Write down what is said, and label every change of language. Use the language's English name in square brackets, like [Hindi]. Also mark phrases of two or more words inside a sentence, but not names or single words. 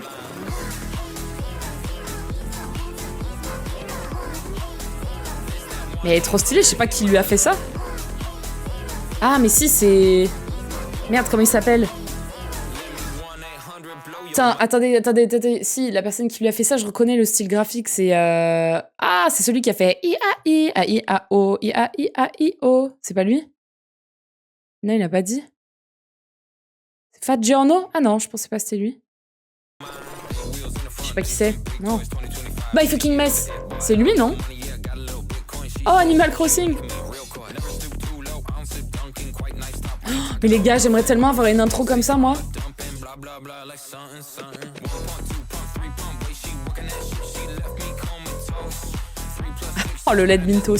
[French] Mais elle est trop stylée, je sais pas qui lui a fait ça. Ah, mais si, c'est... Merde, comment il s'appelle? Putain, attendez. Si, la personne qui lui a fait ça, je reconnais le style graphique, c'est... Ah, c'est celui qui a fait I-A-I, A-I-A-O, I-A-I-A-I-O. C'est pas lui? Non, il a pas dit. Fat Giorno? Ah non, je pensais pas que c'était lui. Je sais pas qui c'est. Non. [English] By fucking mess. [French] C'est lui, non? Oh, Animal Crossing. Oh, mais les gars, j'aimerais tellement avoir une intro comme ça, moi. Oh, le lait de Mentos.